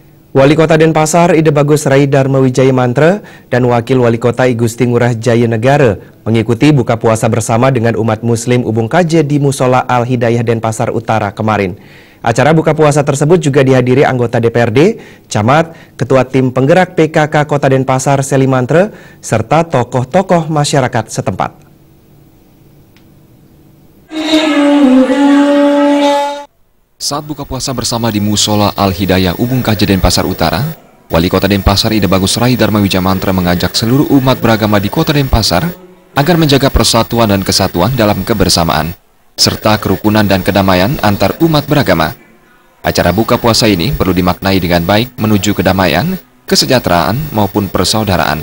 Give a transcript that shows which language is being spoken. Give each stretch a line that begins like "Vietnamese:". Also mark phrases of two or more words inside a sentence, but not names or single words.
Indonesian: Wali Kota Denpasar Ide Bagus Rai Dharma Wijaya Mantra dan Wakil Wali Kota I Gusti Ngurah Jaya Negara mengikuti buka puasa bersama dengan umat muslim Ubung Kaje di Musola Al Hidayah Denpasar Utara kemarin. Acara buka puasa tersebut juga dihadiri anggota DPRD, camat, ketua tim penggerak PKK Kota Denpasar Seli Mantra, serta tokoh-tokoh masyarakat setempat. Saat buka puasa bersama di Musola Al Hidayah Ubung Kaje Denpasar Utara, Wali Kota Denpasar Ide Bagus Rai Dharma Wijaya Mantra mengajak seluruh umat beragama di Kota Denpasar agar menjaga persatuan dan kesatuan dalam kebersamaan, serta kerukunan dan kedamaian antar umat beragama. Acara buka puasa ini perlu dimaknai dengan baik menuju kedamaian, kesejahteraan maupun persaudaraan.